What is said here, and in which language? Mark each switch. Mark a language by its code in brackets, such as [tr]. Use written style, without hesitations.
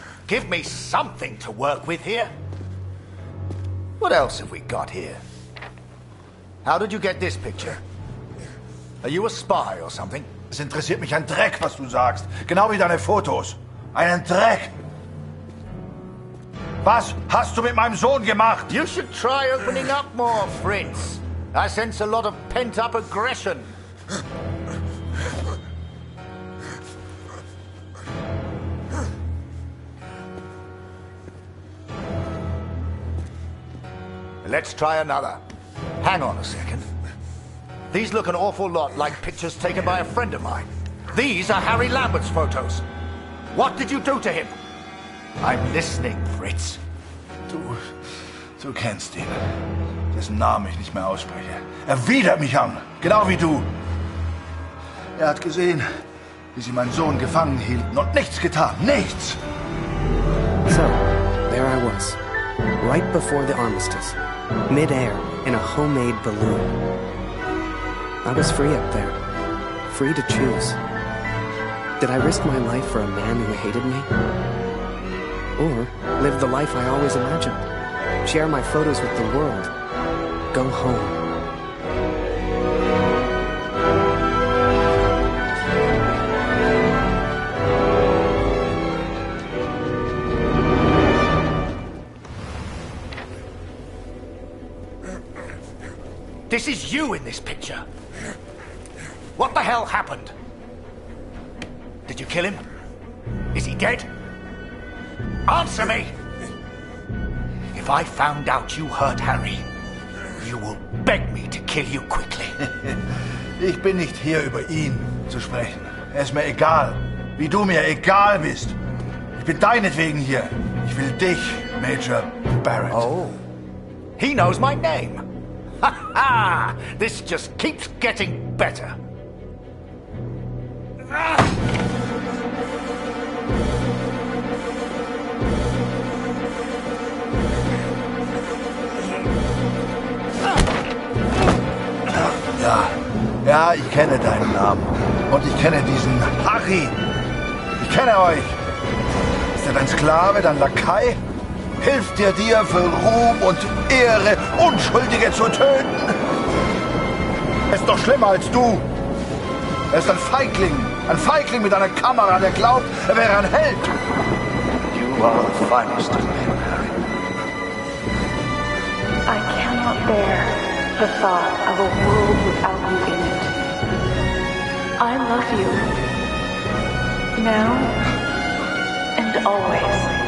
[en] Give me something to work with here. What else have we got here? How did you get this picture? Are you a spy or something? [de] Es interessiert mich ein Dreck, was du sagst. Genau wie deine Fotos. Einen Dreck. Was hast du mit meinem Sohn gemacht? [en] You should try opening up more, Fritz. I sense a lot of pent-up aggression. Let's try another. Hang on a second. These look an awful lot like pictures taken by a friend of mine. These are Harry Lambert's photos. What did you do to him? I'm listening, Fritz. [de] Du Du kennst ihn, dessen Namen ich nicht mehr ausspreche. Er widert mich an, genau wie du. Er hat gesehen, wie sie meinen Sohn gefangen hielten und nichts getan, nichts. [en] So, there I was, right before the armistice, mid-air in a homemade balloon. I was free up there, free to choose. Did I risk my life for a man who hated me? Or live the life I always imagined? Share my photos with the world? Go home? This is you in this picture. What the hell happened? Did you kill him? Is he dead? Answer me! If I found out you hurt Harry, you will beg me to kill you quickly. [de] Ich bin nicht hier, über ihn zu sprechen. Er ist mir egal, wie du mir egal bist. Ich bin deinetwegen hier. Ich will dich, Major Barrett. [en] Oh, he knows my name. Ha ha! This just keeps getting better. [de] Ja, ich kenne deinen Namen. Und ich kenne diesen Harry. Ich kenne euch. Ist er dein Sklave, dein Lakai? Hilft dir für Ruhm und Ehre Unschuldige zu töten? Er ist doch schlimmer als du. Er ist ein Feigling mit einer Kamera, der glaubt, er wäre ein Held. [en] You are the finest of men, Harry. I cannot bear the thought of a world without you in it. I love you. Now and always.